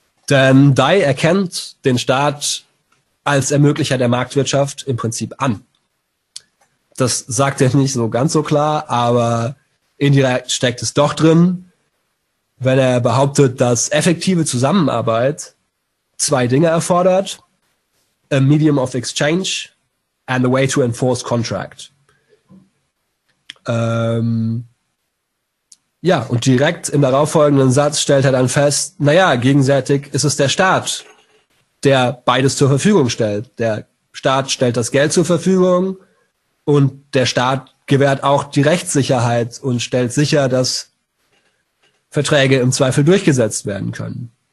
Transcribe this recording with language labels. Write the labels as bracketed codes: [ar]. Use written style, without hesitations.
[de] Denn Dai erkennt den Staat als Ermöglicher der Marktwirtschaft im Prinzip an. Das sagt er nicht so ganz so klar, aber indirekt steckt es doch drin, wenn er behauptet, dass effektive Zusammenarbeit 2 Dinge erfordert. [en] A medium of exchange and the way to enforce contract. [de] Ja, und direkt im darauffolgenden Satz stellt er dann fest, naja, gegenseitig ist es der Staat, der beides zur Verfügung stellt. Der Staat stellt das Geld zur Verfügung und der Staat gewährt auch die Rechtssicherheit und stellt sicher, dass Verträge im Zweifel durchgesetzt werden können.